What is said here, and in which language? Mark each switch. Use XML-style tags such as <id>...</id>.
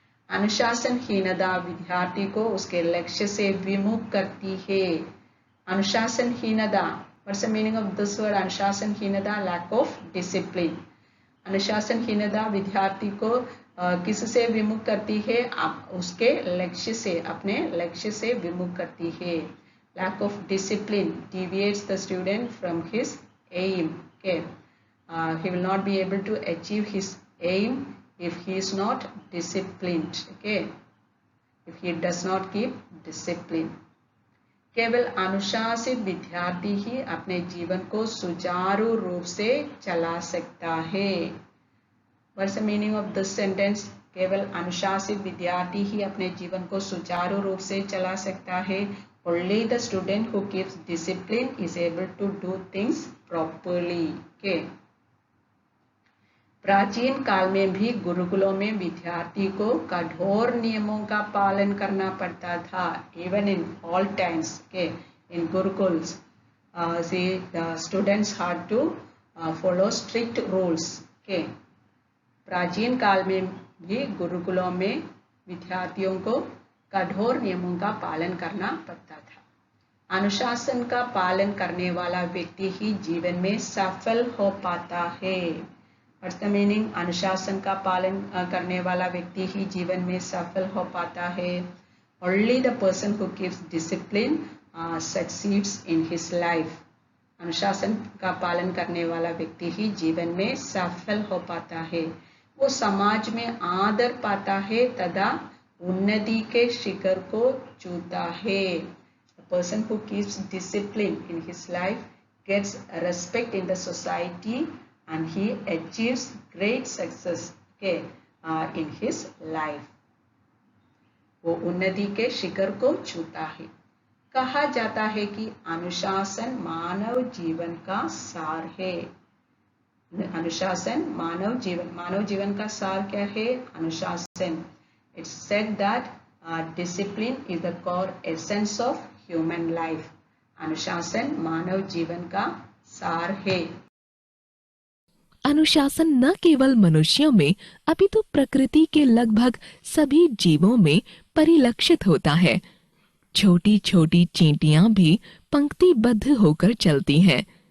<hi>अनुशासनहीनता विद्यार्थी को उसके लक्ष्य से विमुख करती है. अनुशासनहीनता,</hi> <en>What's the meaning of this word? अनुशासनहीनता, lack of discipline.</en> <hi>अनुशासनहीनता विद्यार्थी को किससे विमुख करती है? उसके लक्ष्य से, अपने लक्ष्य से विमुख करती है. Lack of discipline</hi> <en>deviates the student from his aim. Okay, he will not be able to achieve his aim if he is not disciplined. Okay, if he does not keep discipline.</en> <hi>केवल अनुशासित विद्यार्थी ही अपने जीवन को सुचारू रूप से चला सकता है.</hi> <en>What's the meaning of this sentence?</en> <hi>केवल अनुशासित विद्यार्थी ही अपने जीवन को सुचारू रूप से चला सकता है.</hi> <en>Only the student who keeps discipline is able to do things properly. Okay.</en> <hi>प्राचीन काल में भी गुरुकुलों में विद्यार्थी को कठोर नियमों का पालन करना पड़ता था.</hi> <en>Even in all times, okay, in gurukuls, the students had to follow strict rules. Okay.</en> <hi>प्राचीन काल में भी गुरुकुलों में विद्यार्थियों को कठोर नियमों का पालन करना पड़ता था. अनुशासन का पालन करने वाला व्यक्ति ही जीवन में सफल हो पाता है.</hi> <en>What's the meaning?</en> <hi>अनुशासन का पालन करने वाला व्यक्ति ही जीवन में सफल हो पाता है.</hi> <en>Only the person who keeps discipline succeeds in his life.</en> <hi>अनुशासन का पालन करने वाला व्यक्ति ही जीवन में सफल हो पाता है. वो समाज में आदर पाता है तथा उन्नति के शिखर को छूता है.</hi> <en>The person who keeps discipline in his life gets respect in the society and he achieves great success, okay, in his life.</en> <hi>वो उन्नति के शिखर को छूता है. कहा जाता है कि अनुशासन मानव जीवन का सार है. अनुशासन मानव जीवन का सार क्या है? अनुशासन.</hi> <en>It's said that discipline is the core essence of human life.</en> <hi>अनुशासन मानव जीवन का सार है. अनुशासन न केवल मनुष्यों में अपितु प्रकृति के लगभग सभी जीवों में परिलक्षित होता है. छोटी छोटी चींटियां भी पंक्तिबद्ध होकर चलती हैं.</hi>